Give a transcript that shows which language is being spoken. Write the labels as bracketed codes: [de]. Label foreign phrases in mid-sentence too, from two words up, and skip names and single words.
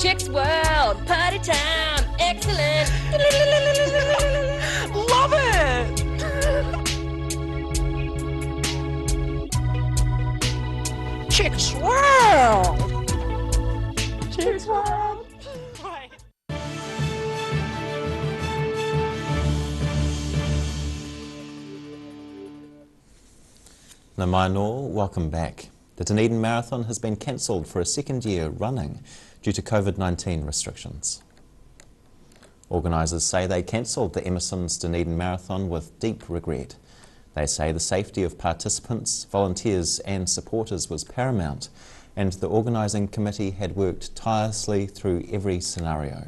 [en] Chicks World, party time, excellent. Love it. Chicks World. Chicks World. [mi] Nā mai nō, [en] welcome back. The Dunedin Marathon has been cancelled for a second year running due to COVID-19 restrictions. Organisers say they cancelled the Emerson's Dunedin Marathon with deep regret. They say the safety of participants, volunteers and supporters was paramount, and the organising committee had worked tirelessly through every scenario.